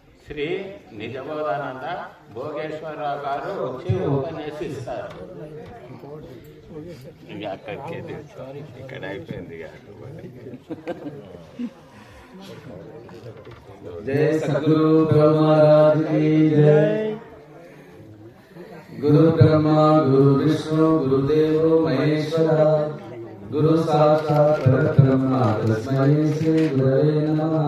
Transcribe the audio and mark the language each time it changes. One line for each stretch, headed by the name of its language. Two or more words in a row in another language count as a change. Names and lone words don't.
Telugu: శ్రీ నిజబోధానంద భోగేశ్వరరావు గారు వచ్చి ఉపన్యసిస్తారు. ఇక అక్కడికే ఇక్కడ అయిపోయింది.
Hindi: जय सद्गुरु ब्रह्मा महाराज की जय।
Sanskrit: गुरु ब्रह्मा गुरु विष्णु गुरुदेव महेश्वरा गुरु साक्षात् परब्रह्म तस्मै श्री गुरवे नमः।